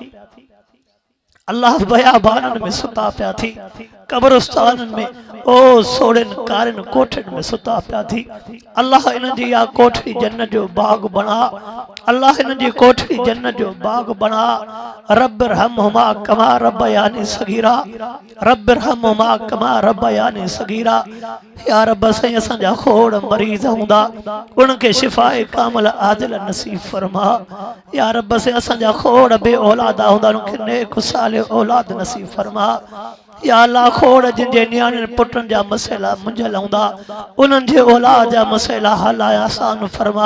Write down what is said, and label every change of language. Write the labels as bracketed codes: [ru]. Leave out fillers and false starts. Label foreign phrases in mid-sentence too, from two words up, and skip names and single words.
[sd] अल्लाह बयाबाननि में सुता पिया थी, कब्रिस्ताननि में ओ सोड़नि कारनि कोठनि में सुता पिया थी। अल्लाह इन्हनि जी या कोठड़ी जन्नत जो बाग बणा, अल्लाह इन्हनि जी कोठड़ी जन्नत जो बाग बणा। [ar] رب ارحمهما كما ربياني صغيرا, رب ارحمهما كما ربياني صغيرا. [sd] या रब साईं असांजा खोड़ मरीज़ हूंदा, उनखे शिफ़ाए कामिल आजिल नसीब फरमा। या रब साईं असांजा खोड़ बे औलादा हूंदा, उनखे नेक सालिह औलाद नसीब फरमा। या अल्लाह खोड़ जिन जे नियाणियुनि पुटनि जा मसइला मुंझल हूंदा, उन्हनि जे औलाद जा मसइला हल आसान फरमा।